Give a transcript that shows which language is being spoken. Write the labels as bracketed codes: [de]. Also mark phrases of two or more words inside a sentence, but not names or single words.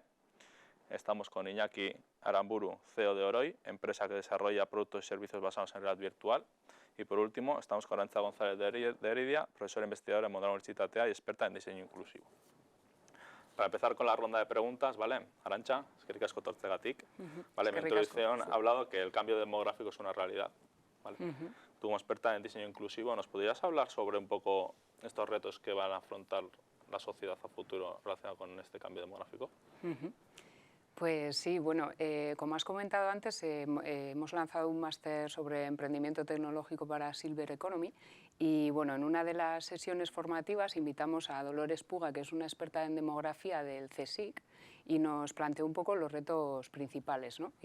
[es] Estamos con Iñaki Aranburu, CEO de Oroi, empresa que desarrolla productos y servicios basados en realidad virtual. Y por último, estamos con Arantxa González de Heredia, profesora investigadora en Mondragon Universitatea y experta en diseño inclusivo. Para empezar con la ronda de preguntas, ¿vale? [eu] Arantxa, eskerrik asko etortzeagatik. [es] Vale, mi introducción ha hablado que el cambio demográfico es una realidad. ¿Vale? Tú como experta en diseño inclusivo, ¿nos podrías hablar sobre un poco estos retos que van a afrontar la sociedad a futuro relacionados con este cambio demográfico? Pues sí, bueno, como has comentado antes, hemos lanzado un máster sobre emprendimiento tecnológico para [en] Silver Economy [es] y bueno, en una de las sesiones formativas invitamos a Dolores Puga, que es una experta en demografía del CSIC, y nos planteó un poco los retos principales, ¿no?